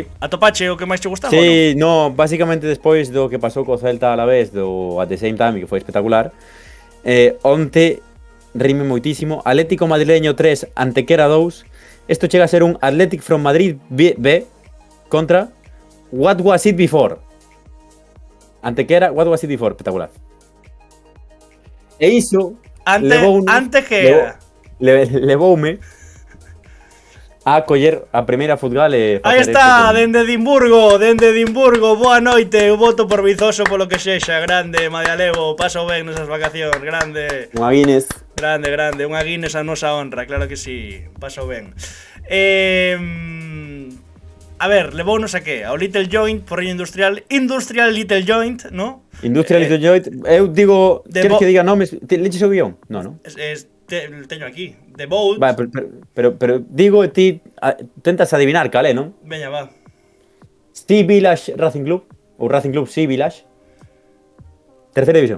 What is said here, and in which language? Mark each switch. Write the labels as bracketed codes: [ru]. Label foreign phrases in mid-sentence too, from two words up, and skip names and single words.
[gl] Atopache o que máis te gustaba? Sí, no, básicamente despois do que pasou co Celta [es] a la vez [gl] do [en] At the Same Time, [gl] que foi espectacular. Onte rime moitísimo. Atlético Madrileño 3, Antequera 2. Isto chega a ser un [en] Athletic from Madrid B [gl] contra [en] What Was It Before. [gl] Antequera, [en] What Was It Before, [gl] espectacular. E iso Antes que era levoume a coller a primeira futgal e aí está, dende Edimburgo, boa noite, eu voto por Vizoso polo que sexa, grande, Madialevo, paso ben nesas vacacións, grande. Unha Guinness. Grande, unha Guinness a nosa honra, claro que sí, paso ben. A ver, levounos a que? Ao Little Joint, porriño industrial Little Joint, ¿no? Industrial Little Joint, eu digo, queres que diga nomes? Leches o guión? No. Teño aquí, The Boat. Vale, pero digo e ti tentas adivinar cal é, non? Veña, va. Sea Village Racing Club, ou Racing Club Sea Village. Terceira división.